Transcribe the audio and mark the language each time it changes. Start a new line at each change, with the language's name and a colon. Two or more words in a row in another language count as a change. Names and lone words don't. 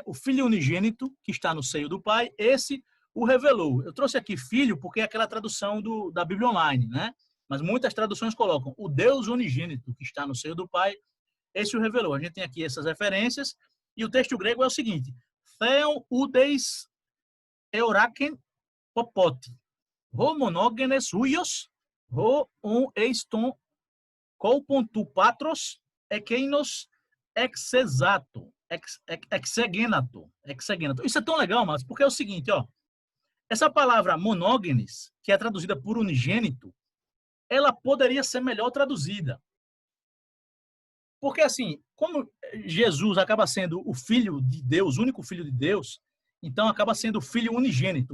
Portuguese: O Filho unigênito que está no seio do Pai, esse o revelou. Eu trouxe aqui filho porque é aquela tradução da Bíblia Online, né? Mas muitas traduções colocam o Deus unigênito que está no seio do Pai, esse o revelou. A gente tem aqui essas referências e o texto grego é o seguinte:
Greek: Θεὸν οὐδεὶς ἑώρακεν πώποτε, ὁ μονογενὴς υἱός, ὁ ὢν εἰς τὸν κόλπον τοῦ πατρὸς, ἐκεῖνος ἐξηγήσατο.
Portuguese: Isso é tão legal, mas porque é o seguinte, ó. Essa palavra monógenes, que é traduzida por unigênito, ela poderia ser melhor traduzida. Porque, assim, como Jesus acaba sendo o Filho de Deus, o único Filho de Deus, então acaba sendo o Filho unigênito.